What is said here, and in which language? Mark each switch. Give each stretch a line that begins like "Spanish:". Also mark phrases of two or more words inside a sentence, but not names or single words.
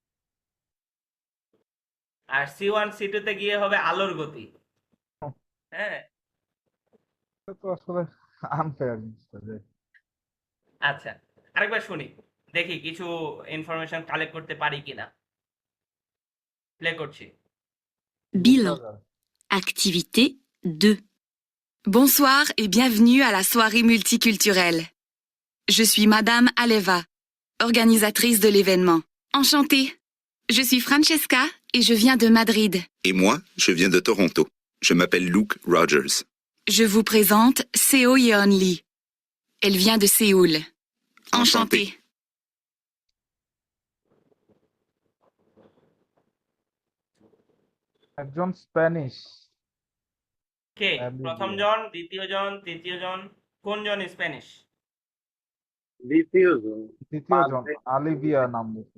Bangla: আর C1 C2 তে গিয়ে হবে আলোর গতি। হ্যাঁ, এটা তো আসলে আনফেয়ার জিনিসটা যে আচ্ছা, আরেকবার শুনি, দেখি কিছু ইনফরমেশন কালেক্ট করতে পারি কিনা। প্লে করছি।
French: Bilan.
Bangla: বোঝা যায়।
French: Activité 2. Bonsoir et bienvenue à la soirée multiculturelle. Je suis Madame Aleva, organisatrice de l'événement. Enchantée. Je suis Francesca et je viens de Madrid. Et moi, je viens de Toronto. Je m'appelle Luke Rogers. Je vous présente Seo Yeon Lee. Elle vient de Séoul. Enchantée. Enchantée.
Bangla: একজন স্প্যানিশ কে প্রথম অ্যালিভিয়া, জন, দ্বিতীয় জন, তৃতীয় জন, কোন জন স্প্যানিশ? দ্বিতীয় জন দ্বিতীয় জন আলিভিয়া নাম দিতে।